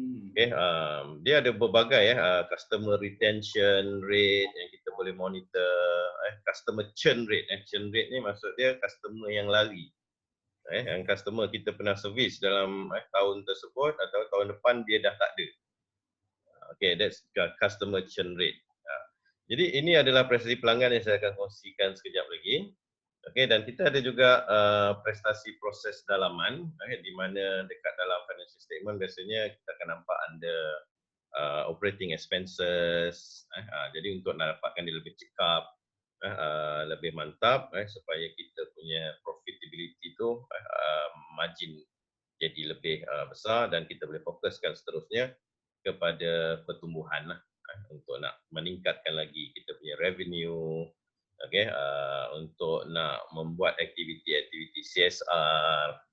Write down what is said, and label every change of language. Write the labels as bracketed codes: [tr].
[ms] Okay, dia ada berbagai customer retention rate yang kita boleh monitor, customer churn rate. Churn rate ni maksud dia customer yang lari. Yang customer kita pernah servis dalam tahun tersebut atau tahun depan dia dah tak ada. [en] Okay, that's customer churn rate. [ms] Jadi ini adalah prestasi pelanggan yang saya akan kongsikan sekejap lagi. Okay, dan kita ada juga prestasi proses dalaman, di mana dekat dalam financial statement biasanya kita akan nampak ada operating expenses. Jadi untuk nak dapatkan dia lebih cekap, lebih mantap, supaya kita punya profitability tu margin jadi lebih besar dan kita boleh fokuskan seterusnya kepada pertumbuhan lah, untuk nak meningkatkan lagi kita punya revenue, okay, untuk nak membuat aktiviti-aktiviti CSR